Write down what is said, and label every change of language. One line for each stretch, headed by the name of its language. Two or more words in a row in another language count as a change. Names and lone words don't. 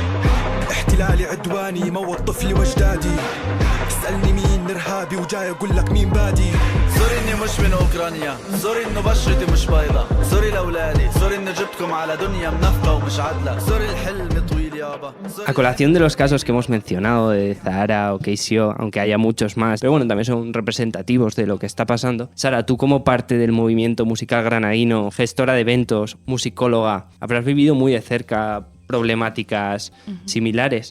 Arabic: احتلالي عدواني موت طفلي واجدادي اسألني مين إرهابي وجاي أقول لك مين بادي سوري إني مش من أوكرانيا سوري إنه بشرتي مش بيضة سوري لأولادي سوري إني جبتكم على دنيا منفقة ومش عادلة سوري الحلم طويل يابا.
Spanish: A colación de los casos que hemos mencionado de Zahara o Keisio, aunque haya muchos más, pero bueno, también son representativos de lo que está pasando. Sara, tú como parte del movimiento musical granadino, gestora de eventos, musicóloga, habrás vivido muy de cerca problemáticas similares.